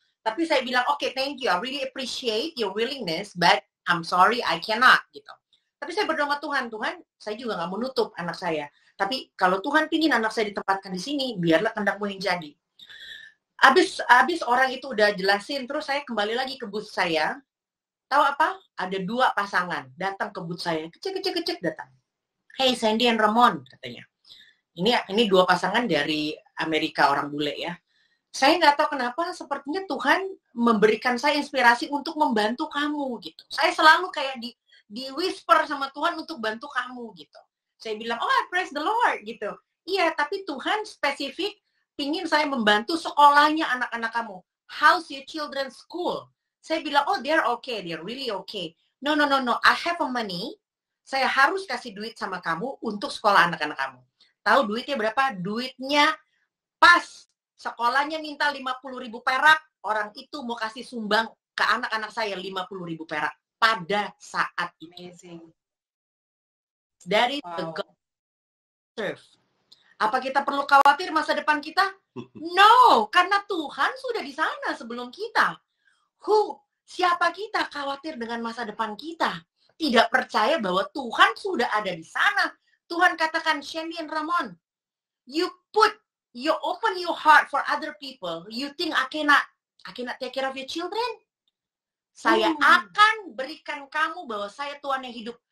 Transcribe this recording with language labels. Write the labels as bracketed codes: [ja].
[id] Tapi saya bilang, [en] okay, thank you. I really appreciate your willingness, but I'm sorry, I cannot gitu. [id] Tapi saya berdoa sama Tuhan, saya juga nggak menutup anak saya. Tapi kalau Tuhan pingin anak saya ditempatkan di sini, biarlah kehendak-Mu yang jadi. Abis orang itu udah jelasin, terus saya kembali lagi ke booth saya. Tahu apa? Ada 2 pasangan datang ke booth saya, kecil datang. [en] Hey, Sandy and Ramon, katanya. [id] Ini 2 pasangan dari Amerika, orang bule ya. Saya nggak tahu kenapa, sepertinya Tuhan memberikan saya inspirasi untuk membantu kamu gitu. Saya selalu kayak di whisper sama Tuhan untuk bantu kamu gitu. Saya bilang, [en] praise the Lord [id] gitu. Iya, tapi Tuhan spesifik pingin saya membantu sekolahnya anak-anak kamu. [en] How's your children's school? [id] Saya bilang, [en] they're okay, they're really okay. No, I have a money. [id] Saya harus kasih duit sama kamu untuk sekolah anak-anak kamu. Tahu duitnya berapa? Duitnya pas sekolahnya minta 50.000 perak, orang itu mau kasih sumbang ke anak-anak saya 50.000 perak pada saat ini. [en] Amazing. [id] Dari [en] the God serve. [id] Apa kita perlu khawatir masa depan kita? No, karena Tuhan sudah di sana sebelum kita. Siapa kita khawatir dengan masa depan kita? Tidak percaya bahwa Tuhan sudah ada di sana. Tuhan katakan, [en] Sandy and Ramon, you open your heart for other people. You think I cannot take care of your children? [id] Saya akan berikan kamu bahwa saya Tuhan yang hidup.